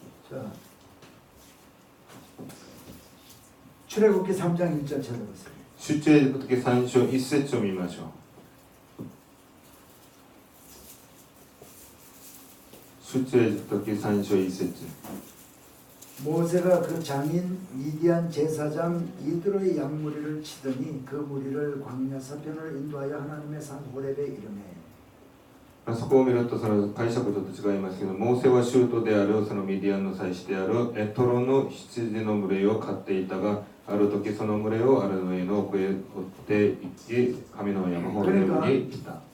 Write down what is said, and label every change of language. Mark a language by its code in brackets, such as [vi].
[ko] 자, 출애굽기 3장 1절 찾아보세요. [ja] 出エジプト記3章1節を見ましょう。出エジプト記3章1節。 [ko] 모세가 그 장인 미디안 제사장 이드로의 양무리를 치더니 그 무리를 광야 서편을 인도하여 하나님의 산 호렙에 이르매. [ja] そこを見るとその解釈ちょっと違いますけど、モーセは州都であるそのミディアンの祭司であるエトロの羊の群れを飼っていたが、ある時その群れをアラノへの奥へ追って行き、神の山ホレブに来た。